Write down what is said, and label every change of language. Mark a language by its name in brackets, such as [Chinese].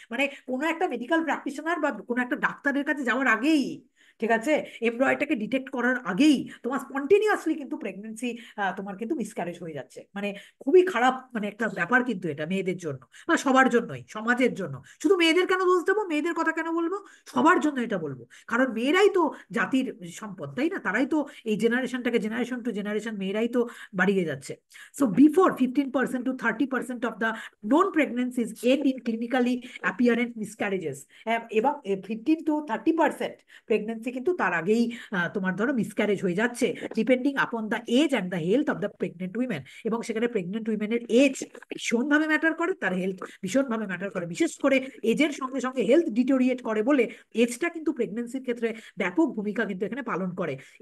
[Bangla] মানে কোনো একটা মেডিকেল প্র্যাকটিশনার বা কোনো একটা ডাক্তারের কাছে যাওয়ার আগেই, ঠিক আছে, এমব্রয়টাকে ডিটেক্ট করার আগেই তোমার স্পন্টেনিয়াসলি কিন্তু প্রেগনেন্সি, তোমার কিন্তু মিসক্যারেজ হয়ে যাচ্ছে। মানে খুবই খারাপ মানে একটা ব্যাপার কিন্তু এটা মেয়েদের জন্য, বা সবার জন্যই, সমাজের জন্য। শুধু মেয়েদের কেন দোষ দেবো, মেয়েদের কথা কেন বলবো, সবার জন্য এটা বলবো। কারণ মেয়েরাই তো জাতির সম্পদ, তাই না? তারাই তো এই জেনারেশনটাকে, জেনারেশন টু জেনারেশন মেয়েরাই তো বাড়িয়ে যাচ্ছে। [English] So before 15% to 30% অফ দ্য known pregnancies end in clinically apparent miscarriages। [Bangla] এবং 15 to 30% প্রেগনেন্সি কিন্তু তার আগেই তোমার ধরো মিসক্যারেজ হয়ে যাচ্ছে, [English] Depending upon the age and the health of the pregnant women. [Bangla] এবং সেখানে প্রেগনেন্ট উইমেনের এজ ভীষণভাবে ম্যাটার করে, তার হেলথ ভীষণভাবে ম্যাটার করে। বিশেষ করে এজের সঙ্গে সঙ্গে হেলথ ডিটোরিয়েট করে বলে এজটা কিন্তু প্রেগনেন্সির ক্ষেত্রে ব্যাপক ভূমিকা কিন্তু এখানে পালন করে।